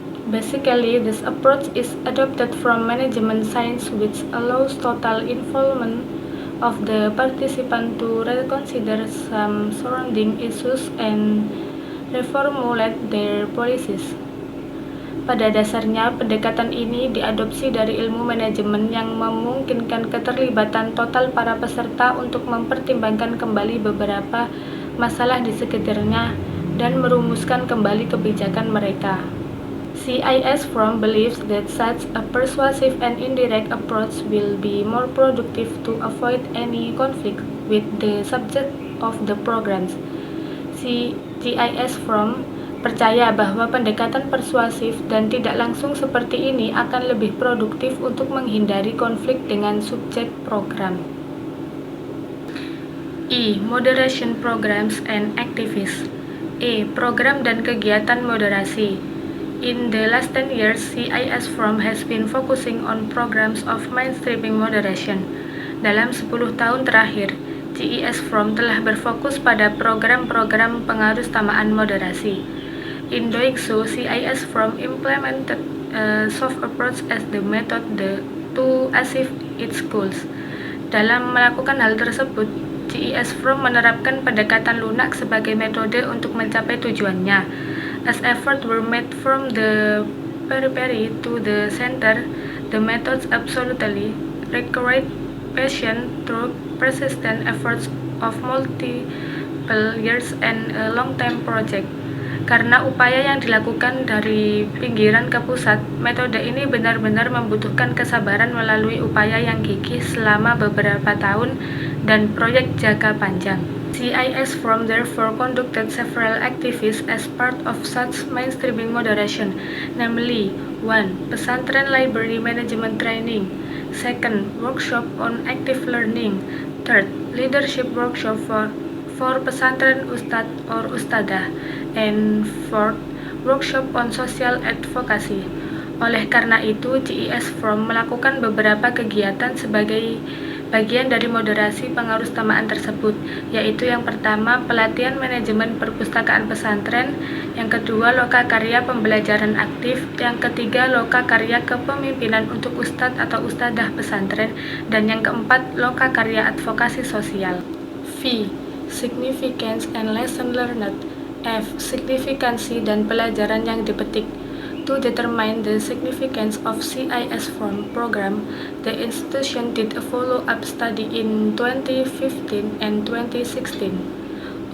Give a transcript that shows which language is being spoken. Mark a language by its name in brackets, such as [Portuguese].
[English] Basically, this approach is adopted from management science which allows total involvement of the participant to reconsider some surrounding issues and reformulate their policies. [Indonesian] Pada dasarnya, pendekatan ini diadopsi dari ilmu manajemen yang memungkinkan keterlibatan total para peserta untuk mempertimbangkan kembali beberapa masalah di sekitarnya dan merumuskan kembali kebijakan mereka. [English] CIS Forum believes that such a persuasive and indirect approach will be more productive to avoid any conflict with the subject of the programs. [Indonesian] CIS Forum percaya bahwa pendekatan persuasif dan tidak langsung seperti ini akan lebih produktif untuk menghindari konflik dengan subjek program. E. [English] Moderation programs and activists. E. [Indonesian] Program dan kegiatan moderasi. [English] In the last 10 years, CIS Forum has been focusing on programs of mainstreaming moderation. [Indonesian] Dalam 10 tahun terakhir, CIS Forum telah berfokus pada program-program pengarusutamaan moderasi. [English] In doing so, CIS Forum implemented a soft approach as the method to achieve its goals. [Indonesian] Dalam melakukan hal tersebut, GES From menerapkan pendekatan lunak sebagai metode untuk mencapai tujuannya. [English] As efforts were made from the periphery to the center, the methods absolutely required patience through persistent efforts of multiple years and a long-term project. [Indonesian] Karena upaya yang dilakukan dari pinggiran ke pusat, metode ini benar-benar membutuhkan kesabaran melalui upaya yang gigih selama beberapa tahun dan proyek jangka panjang. [English] CIS From therefore conducted several activities as part of such mainstreaming moderation, namely 1. Pesantren library management training, 2. Workshop on active learning, 3. Leadership workshop for pesantren ustad or ustadah, and 4. Workshop on social advocacy. [Indonesian] Oleh karena itu, GES From melakukan beberapa kegiatan sebagai bagian dari moderasi pengarustamaan tersebut, yaitu yang pertama, pelatihan manajemen perpustakaan pesantren, yang kedua, loka karya pembelajaran aktif, yang ketiga, loka karya kepemimpinan untuk ustadz atau ustadah pesantren, dan yang keempat, loka karya advokasi sosial. V. [English] Significance and lesson learned. [Indonesian] F. Signifikansi dan pelajaran yang dipetik. [English] To determine the significance of CIS From program, the institution did a follow-up study in 2015 and 2016.